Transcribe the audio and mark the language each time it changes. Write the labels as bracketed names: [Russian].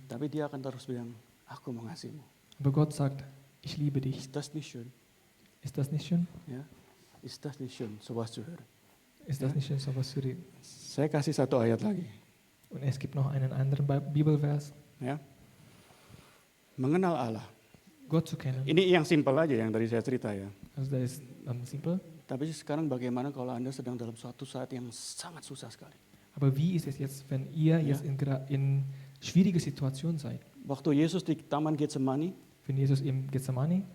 [Indonesian] Tapi dia akan terus bilang, aku mengasihimu. [German] Aber Gott sagt, ich liebe dich. Ist das nicht schön? Ist das nicht schön? Ya, ist das nicht schön, sowas zu hören. Ist das nicht schön, sowas zu reden? [Indonesian] Saya kasih satu ayat lagi. [German] Und es gibt noch einen anderen Bibelvers, [Indonesian] Ya, mengenal Allah. [German] Gott zu kennen. [Indonesian] Ini yang simpel aja yang tadi saya cerita ya. [German] Also das ist simpel. [Indonesian] Tapi sekarang bagaimana kalau Anda sedang dalam suatu saat yang sangat susah sekali? [German] Aber wie ist es jetzt, wenn ihr Ja. jetzt in schwierige Situation seid? [Indonesian] Waktu Yesus di Taman Getsemani, [German] Wenn Jesus im Gethsemane